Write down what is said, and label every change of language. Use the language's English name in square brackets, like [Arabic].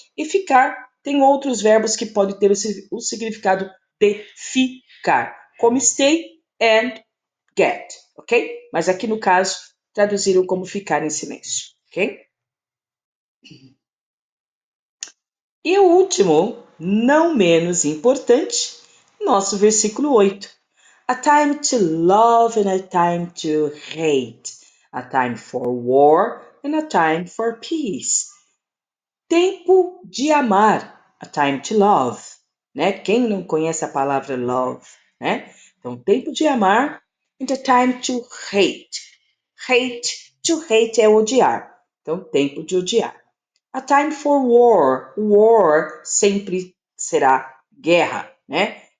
[Portuguese] E ficar tem outros verbos que podem ter o significado de ficar, como [English] stay and get, [Portuguese] ok? Mas aqui no caso, traduziram como ficar em silêncio, ok? E o último, não menos importante, nosso versículo 8. [English] A time to love and a time to hate. A time for war and a time for peace. [Portuguese] Tempo de amar, [English] a time to love, [Portuguese] né? Quem não conhece a palavra love, né? Então, tempo de amar [English] and a time to hate. To hate [Portuguese] é odiar. Então, tempo de odiar. [English] A time for war. [Portuguese] War sempre será guerra, né?